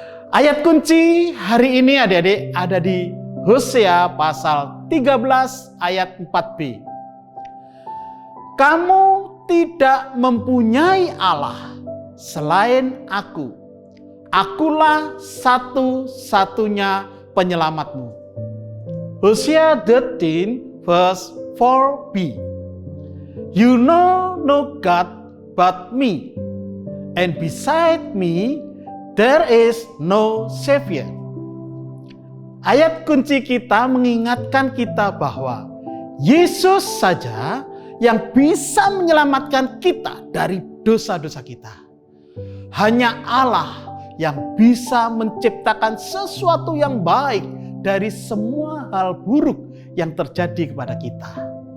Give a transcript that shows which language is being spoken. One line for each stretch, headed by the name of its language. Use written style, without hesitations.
Indonesian: Ayat kunci hari ini adik-adik ada di Hosea pasal 13 ayat 4b. Kamu tidak mempunyai Allah selain aku. Akulah satu-satunya penyelamatmu.
English: Hosea 13 verse 4b. You know no God but me, and beside me there is no Savior.
Indonesian: Ayat kunci kita mengingatkan kita bahwa Yesus saja yang bisa menyelamatkan kita dari dosa-dosa kita. Hanya Allah yang bisa menciptakan sesuatu yang baik dari semua hal buruk yang terjadi kepada kita.